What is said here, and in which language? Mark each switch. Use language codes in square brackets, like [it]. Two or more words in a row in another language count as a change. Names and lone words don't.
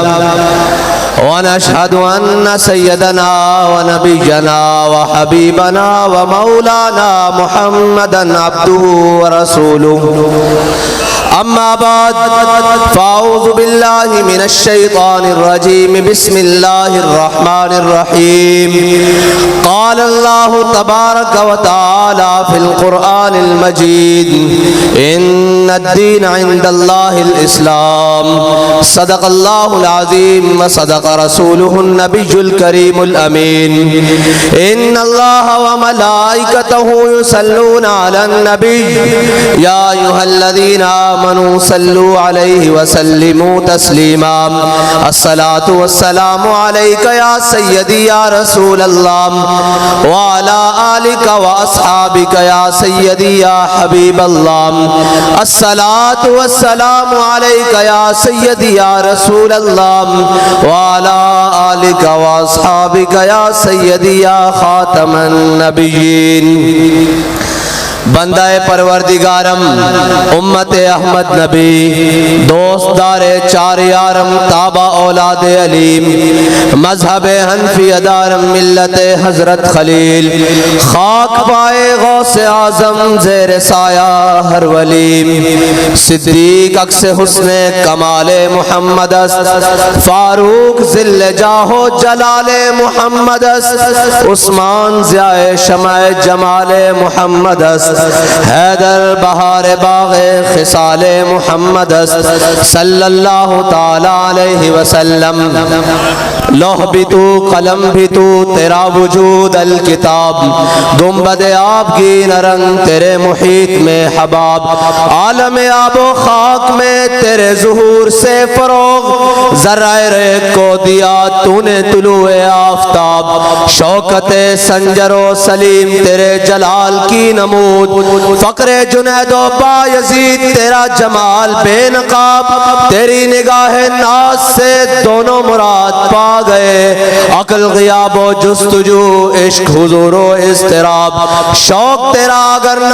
[ar] ونشهد أن سيدنا ونبينا وحبيبنا ومولانا محمدا عبده ورسوله أما بعد فأعوذ بالله من الشيطان الرجيم بسم الله الرحمن الرحيم قال الله تبارك وتعالى في القرآن المجيد إن الدين عند الله الإسلام صدق الله العظيم وصدق رسوله النبي الكريم الأمين إن الله وملائكته يصلون على النبي يا أيها الذين آمنوا صلوا عليه وسلموا تسليما الصلاة والسلام عليك يا سيدي يا رسول الله وعلى آلك وأصحابك يا سيدي يا حبيب الله الصلاة والسلام عليك يا سيدي يا رسول الله وعلى آلك وأصحابك يا سيدي يا خاتم النبيين. [fa] بندهٔ پروردگارم امت احمد نبی دوستدار چار یارم تابع اولاد علیم مذهب حنفی دارم ملت حضرت خلیل خاک پای غوث اعظم زیر سایه هر ولیم صدیق عکس حسن کمال محمد فاروق ظل جاه و جلال محمد عثمان ضیای شمع جمال محمد حیدر بهار باغ خصال محمد [ar] صلى الله تعالى عليه وسلم [ur] لوح بھی تو قلم بھی تو تیرا وجود الکتاب گنبد آبگینہ رنگ تیرے محیط میں حباب عالم آب و خاک میں تیرے ظہور سے فروغ ذرہ ریگ کو دیا تو نے طلوع آفتاب شوکت سنجر و سلیم تیرے جلال کی نمود فقر جنید و بایزید تیرا جمال بے نقاب تیری نگاہ ناز سے دونوں مراد پا گئے عقل غیاب و جستجو عشق حضور و اضطراب شوق تیرا اگر نہ